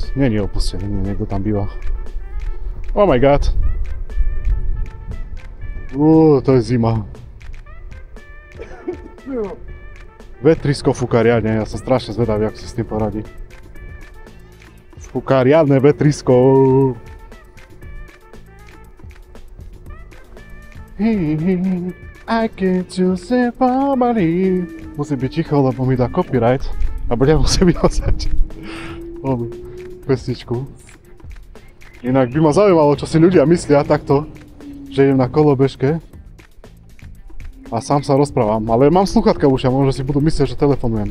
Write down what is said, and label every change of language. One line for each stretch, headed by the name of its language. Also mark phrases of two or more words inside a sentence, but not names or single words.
Slovak: Nie je opustený, niekto tam býva.
English: Oh my god.
Slovak: To je zima. Vetrisko fúka riadne, ja som strašne zvedavý, ako sa s tým poradí. Fúka riadne vetrisko.
English: I can't just say family.
Slovak: Musím byť ticho, lebo mi dá copyright a budem musieť vyhlasať pesničku. Inak by ma zaujímalo, čo si ľudia myslia takto, že idem na kolobežke a sám sa rozprávam, ale mám slúchatka v ušiach, možno si budú myslieť, že telefonujem.